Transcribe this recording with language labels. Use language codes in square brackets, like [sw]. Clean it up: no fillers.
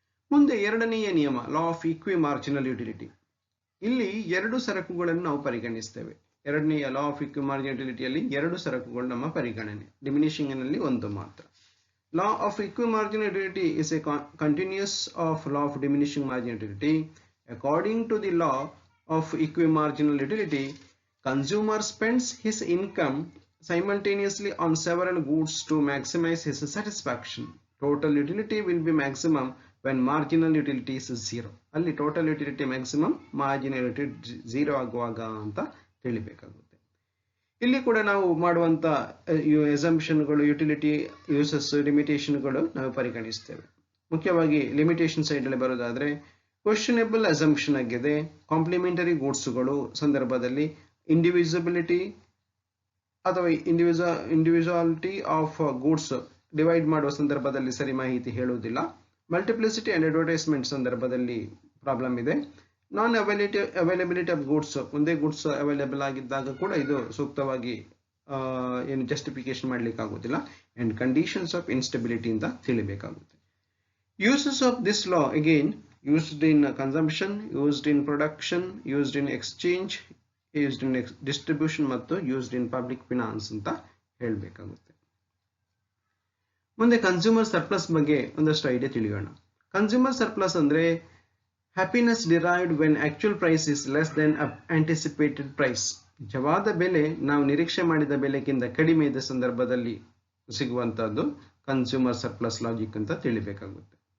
[kn] ಮುಂದೆ ಎರಡನೆಯ ನಿಯಮ ಲಾ ಆಫ್ ಈಕ್ವಿ ಮಾರ್ಜಿನಲ್ ಯುಟಿಲಿಟಿ. ಇಲ್ಲಿ ಎರಡು ಸರಕುಗಳನ್ನು ನಾವು ಪರಿಗಣಿಸ್ತೇವೆ. ಎರಡನೆಯ ಲಾ ಆಫ್ ಈಕ್ವಿ ಮಾರ್ಜಿನಲ್ ಯುಟಿಲಿಟಿಯಲ್ಲಿ ಎರಡು ಸರಕುಗಳು ನಮ್ಮ ಪರಿಗಣನೆ, ಡಿಮಿನಿಷಿಂಗ್ ನಲ್ಲಿ ಒಂದು ಮಾತ್ರ. [en] Law of equi marginal utility is a continuous of law of diminishing marginal utility. According to the law of equi marginal utility, consumer spends his income simultaneously on several goods to maximize his satisfaction. Total utility will be maximum when marginal utility is 0. [kn] ಅಲ್ಲಿ total utility maximum, marginal utility 0 ಆಗುವಾಗ ಅಂತ ತಿಳಿಬೇಕಾಗುತ್ತೆ. ಇಲ್ಲಿ ಕೂಡ ನಾವು ಮಾಡುವಂತ ಅಸಂಪ್ಷನ್ಗಳು, utility uses, ಲಿಮಿಟೇಷನ್ಗಳು ನಾವು ಪರಿಗಣಿಸ್ತೇವೆ. ಮುಖ್ಯವಾಗಿ limitation side ಅಲ್ಲಿ ಬರೋದಾದ್ರೆ ಕ್ವೆಶ್ಚನೇಬಲ್ ಅಸಂಪ್ಷನ್ ಆಗಿದೆ. ಕಾಂಪ್ಲಿಮೆಂಟರಿ ಗೂಡ್ಸ್ಗಳು ಸಂದರ್ಭದಲ್ಲಿ ಇಂಡಿವಿಸಿಬಿಲಿಟಿ ಅಥವಾ ಇಂಡಿವಿಜುವಾಲಿಟಿ ಆಫ್ ಗೂಡ್ಸ್ ಡಿವೈಡ್ ಮಾಡುವ ಸಂದರ್ಭದಲ್ಲಿ ಸರಿ ಮಾಹಿತಿ ಹೇಳುವುದಿಲ್ಲ. ಮಲ್ಟಿಪ್ಲಿಸಿಟಿ ಅಂಡ್ ಅಡ್ವರ್ಟೈಸ್ಮೆಂಟ್ ಸಂದರ್ಭದಲ್ಲಿ ಪ್ರಾಬ್ಲಮ್ ಇದೆ. ನಾನ್ ಅವೈಲಬಿಲಿಟಿ ಆಫ್ ಗೂಡ್ಸ್, ಒಂದೇ ಗೂಡ್ಸ್ ಅವೈಲೇಬಲ್ ಆಗಿದ್ದಾಗ ಕೂಡ ಇದು ಸೂಕ್ತವಾಗಿ ಏನು ಜಸ್ಟಿಫಿಕೇಶನ್ ಮಾಡ್ಲಿಕ್ಕೆ ಆಗುದಿಲ್ಲ. [en] and conditions of instability [kn] ಅಂತ ತಿಳಿಬೇಕಾಗುತ್ತೆ. [en] uses of this law again used in consumption, used in production, used in exchange, used in distribution ಮತ್ತು used in public finance [kn] ಅಂತ ಹೇಳಬೇಕಾಗುತ್ತೆ. ಮುಂದೆ ಕನ್ಸ್ಯೂಮರ್ ಸರ್ಪ್ಲಸ್ ಬಗ್ಗೆ ಒಂದಷ್ಟು ಐಡಿಯಾ ತಿಳಿಯೋಣ. [en] Consumer surplus ಅಂದ್ರೆ happiness derived when actual price is less than anticipated price. [kn] ನಿಜವಾದ ಬೆಲೆ ನಾವು ನಿರೀಕ್ಷೆ ಮಾಡಿದ ಬೆಲೆಗಿಂತ ಕಡಿಮೆ ಇದ್ದ ಸಂದರ್ಭದಲ್ಲಿ ಸಿಗುವಂತಹದ್ದು ಕನ್ಸ್ಯೂಮರ್ ಸರ್ಪ್ಲಸ್ ಲಾಜಿಕ್ ಅಂತ ತಿಳಿಬೇಕಾಗುತ್ತೆ.